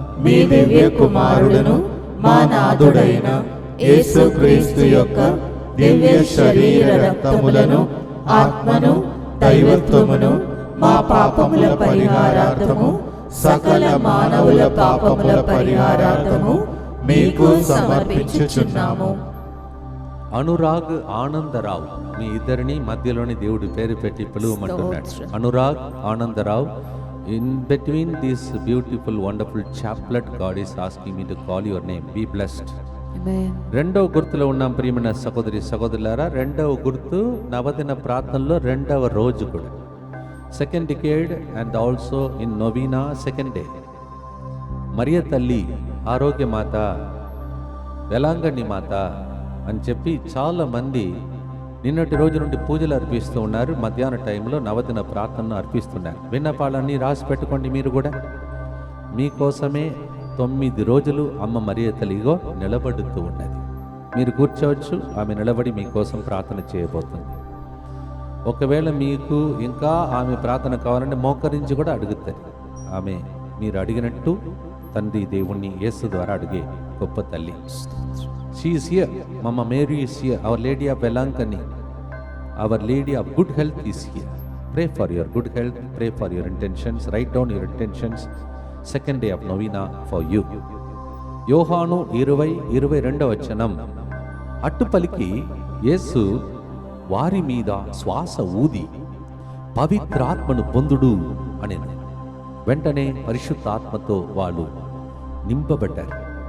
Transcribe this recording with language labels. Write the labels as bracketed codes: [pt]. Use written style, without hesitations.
[te] మీ దివ్య కుమారుడును మా నాథుడైన యేసుక్రీస్తు యొక్క దివ్య శరీర రక్తములను, ఆత్మను, దైవత్వమును మా పాపముల పరిహారార్థము, సకల మానవుల పాపముల పరిహారార్థము మీకు సమర్పించుచున్నాము. అనురాగ్ ఆనందరావు, మీ ఇద్దరిని మధ్యలోని దేవుడి పేరు పెట్టి పిలువమంటున్నాడు. [en] Anurag Anandarao, in between this beautiful wonderful chaplet, God is asking me to call your name. Be blessed. Amen. [te] రెండవ గుర్తులో ఉన్నాం ప్రియమైన సహోదరి సహోదరులారా. రెండవ గుర్తు నవదిన ప్రార్థనలో రెండవ రోజు కూడా, [en] Second decade and also in novena second day. [te] మరియ తల్లి, ఆరోగ్య మాత, వెలాంగణి మాత అని చెప్పి చాలా మంది నిన్నటి రోజు నుండి పూజలు అర్పిస్తూ ఉన్నారు. మధ్యాహ్న టైంలో నవదిన ప్రార్థనను అర్పిస్తున్నారు. విన్నపాలన్నీ రాసి పెట్టుకోండి. మీరు కూడా మీకోసమే 9 రోజులు అమ్మ మరియ తల్లిగో నిలబడుతూ ఉన్నది. మీరు కూర్చోవచ్చు, ఆమె నిలబడి మీకోసం ప్రార్థన చేయబోతుంది. ఒకవేళ మీకు ఇంకా ఆమె ప్రార్థన కావాలంటే మోకరించి కూడా అడుగుతుంది. ఆమె మీరు అడిగినట్టు తండ్రి దేవుణ్ణి యేసు ద్వారా అడిగే గొప్ప తల్లి. [en] She is here. Mama Mary is here. Our Lady of Velankani, Our Lady of Good Health is here. Pray for your good health. Pray for your intentions. Write down your intentions. Second day of novena for you. [te] యోహాను 20:22 వచనం. అట్టు పలికి యేసు వారి మీద శ్వాస ఊది పవిత్రాత్మను పొందుడు అనెను. వెంటనే పరిశుద్ధాత్మతో వాళ్ళు నింపబడ్డారు.